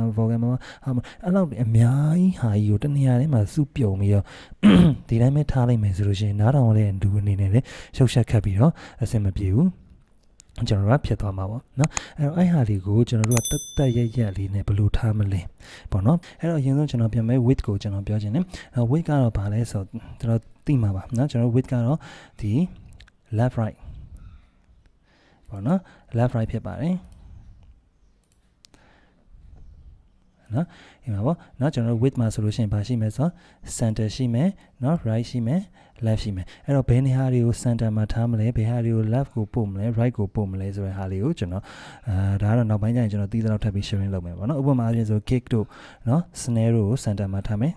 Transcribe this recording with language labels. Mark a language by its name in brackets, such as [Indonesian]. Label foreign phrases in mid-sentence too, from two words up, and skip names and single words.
[Burmese] မယ် vocal မှာအဲ့လောက်အများကြီးဟာကြီးကိုတနေရာထဲမှာစုပြုံပြီးတော့ဒီတိုင်းပဲထားလိုက်မယ်ဆိုလို့ရှိရင်နားထောင်တဲ့လူအနေနဲ့လေရှုပ်ရှက်ခတ်ပြီးတော့အဆင်မပြေဘူးကျွန်တော်တို့ဖြစ်သွားမှာပေါ့နော်အဲ့ဟာလေးကိုကျွန်တော်တို့ကတက်ရက်လေးနဲ့ဘယ်လိုထားမလဲပေါ့နော်အဲ့တော့အရင်ဆုံးကျွန်တော်ပြန်မယ် width ကိုကျွန်တော်ပြောချင်တယ်width ကတော့ဘာလဲဆိုတော့ကျွန်တော်သိမှာပါနော်ကျွန်တော် width ကတော့ဒီ [English] left right [Burmese] ပေါ့နော် [English] left right [Burmese] ဖြစ်ပါတယ် နော်ဒီမှာပေါ့နော်ကျွန်တော်တို့ width မှာဆိုလို့ရှိရင်ဘာရှိမလဲဆိုတော့ center ရှိမယ်နော် right ရှိမယ် left ရှိမယ်အဲ့တော့ဘယ်နေရာတွေကို center မှာထားမလဲဘယ်ဟာတွေကို left ကိုပို့မလဲ right ကို ပို့မလဲဆိုတဲ့ဟာလေးကိုကျွန်တော်ဒါကတော့နောက်ပိုင်းကျရင်ကျွန်တော်သိသလောက်ထပ်ပြီး sharing လုပ်မယ်ပေါ့နော်ဥပမာအားဖြင့်ဆို kick တို့နော် snare တို့ကို center မှာထားမယ်